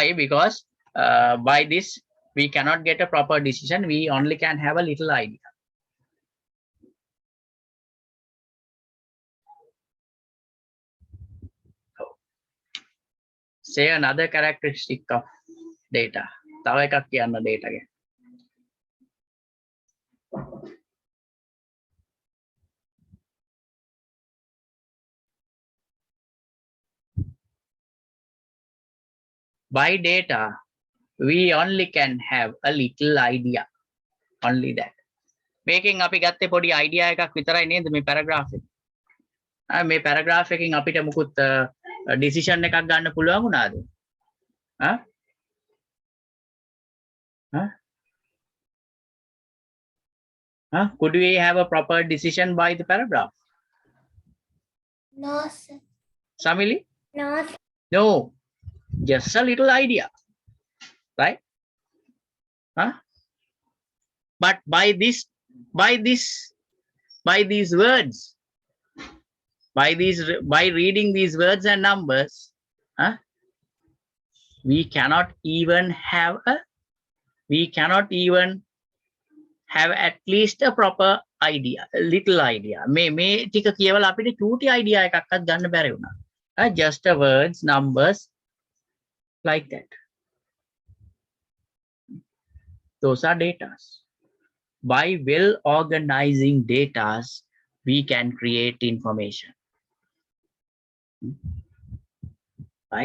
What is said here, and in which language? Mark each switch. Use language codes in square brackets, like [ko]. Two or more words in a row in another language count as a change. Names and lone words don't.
[en] Because by this, we cannot get a proper decision. We only can have a little idea. Say another characteristic of data. [si] තව එකක් කියන්න data ගැන. [en] By data, we only can have a little idea. Only that. Making [si] අපි ගත්තේ පොඩි idea එකක් විතරයි නේද මේ paragraph එක. මේ paragraph එකකින් අපිට මුකුත් decision එකක් ගන්න පුළුවන් වුණාද? [en] Could we have a proper decision by the paragraph? No, sir. Samili? No, sir. No. Just a little idea. Right? But by these words, by reading these words and numbers, we cannot even have at least a proper idea, a little idea. [si] මේ ටික කියවලා අපිට චූටි idea එකක්වත් ගන්න බැරි වුණා. [en] Just a words, numbers, like that. Those are data. By well organizing data, we can create information. Right?